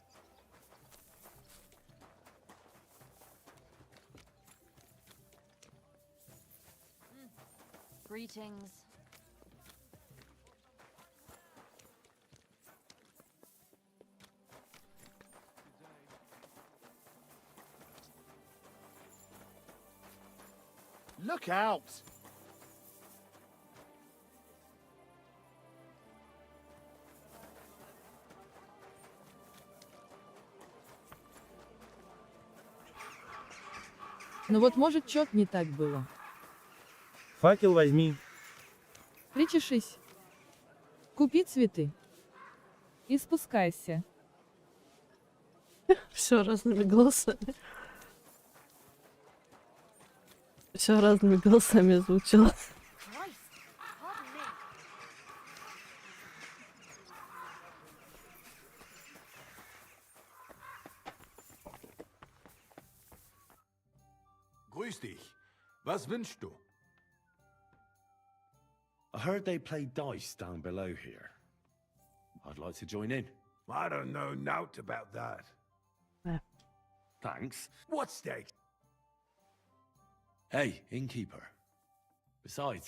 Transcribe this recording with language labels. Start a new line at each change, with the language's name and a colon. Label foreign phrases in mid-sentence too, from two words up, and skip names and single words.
English: Greetings. Look out!
Russian: Ну вот может чё-то не так было. Факел возьми. Причешись. Купи цветы. И спускайся. Все разными голосами. Все разными голосами звучало.
German: Grüß dich. Was wünschst du?
English: I heard they play dice down below here. I'd like to join in. I don't know naught about that. Thanks. What stakes? Hey, innkeeper. Besides,